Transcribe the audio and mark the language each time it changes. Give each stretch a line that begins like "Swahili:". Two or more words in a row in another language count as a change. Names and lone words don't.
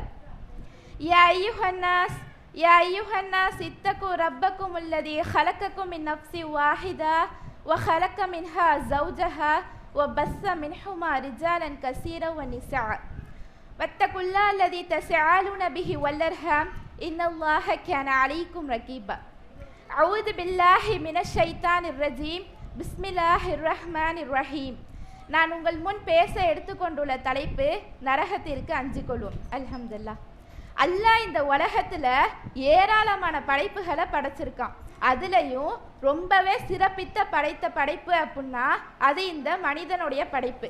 Arabic: يا أيها الناس اتقوا ربكم الذي خلقكم من نفس واحدة وخلق منها زوجها وبث منهما رجالا كثيرا ونساء واتقوا الله الذي تساءلون به والأرحام إن الله كان عليكم رقيبا. أعوذ بالله من الشيطان الرجيم. بسم الله الرحمن الرحيم.
Tamil: நான் உங்கள் முன் பேச எடுத்துக்கொண்டுள்ள தலைப்பு நரகத்திற்கு அஞ்சிக் கொள்வோம். அல்ஹம்துலில்லாஹ். அல்லாஹ் இந்த உலகத்தில் ஏராளமான படைப்புகளை படைச்சிருக்கான். அதுலேயும் ரொம்பவே சிறப்பித்த படைப்பு அப்படின்னா அது இந்த மனிதனுடைய படைப்பு.